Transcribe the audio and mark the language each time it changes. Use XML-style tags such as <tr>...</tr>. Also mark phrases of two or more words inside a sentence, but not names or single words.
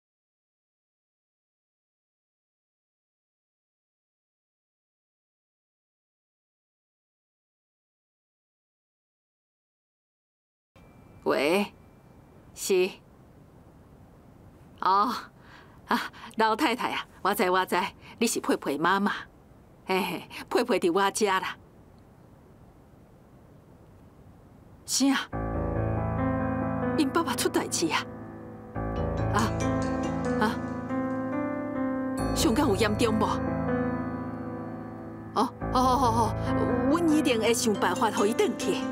<nan>喂，是。哦，老太太啊，我知，你是佩佩妈妈。嘿，佩佩伫我家啦。啥？因爸爸出代志啊？伤感有严重无？好，阮一定会想办法互伊转去。</nan>